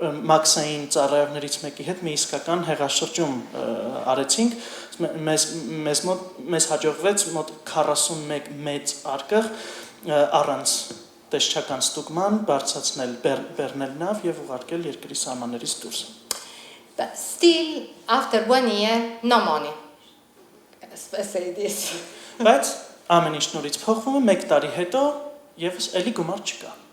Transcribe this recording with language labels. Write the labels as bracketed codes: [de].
[hy] Մաքսային ծառայողներից մեկի հետ մի իսկական հեղաշրջում արեցինք, մեզ հաջողվեց մոտ 41 մեծ արկղ առանց տեսչական ստուգման բարձրացնել բեռնել նավ եւ ուղարկել երկրի սահմաններից դուրս։ [en] But still, after 1 year, no money. Let's say this. [hy] Բայց ամեն ինչ նորից փոխվում է 1 տարի հետո եւս էլի գումար չկա։